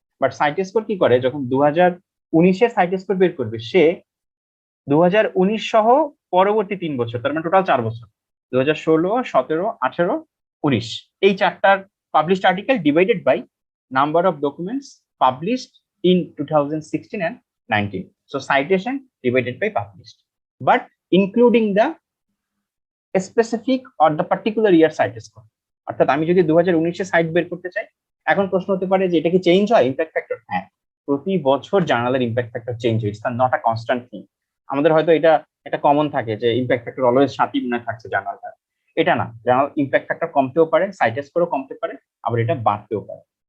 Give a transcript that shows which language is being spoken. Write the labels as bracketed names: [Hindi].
[Bangla] But site score কি করে, যখন 2019-এর সাইট স্কোর বের করবে, সে 2019 সহ পরবর্তী 3 বছর, তার মানে টোটাল 4 বছর, 2016, 17, 18, 19, এই চারটার published article [English] Divided by number of documents published in 2016 and 19. So citation divided by published, but including the specific or the particular year site score. [Bangla] অর্থাৎ আমি যদি 2019-এ সাইট বের করতে চাই, এখন প্রশ্ন হতে পারে যে এটা কি চেঞ্জ হয় ইমপ্যাক্ট ফ্যাক্টর? হ্যাঁ, প্রতি বছর জার্নালের ইমপ্যাক্ট ফ্যাক্টর চেঞ্জ হয়, [English] It's not a constant thing. [Bangla] আমাদের হয়তো এটা একটা কমন থাকে যে ইমপ্যাক্ট ফ্যাক্টর অলওয়েজ 7ই মনে থাকছে জার্নালটা, এটা না। জার্নাল ইমপ্যাক্ট ফ্যাক্টর কমতেও পারে, সাইট স্কোরও কমতে পারে, আবার এটা বাড়তেও পারে।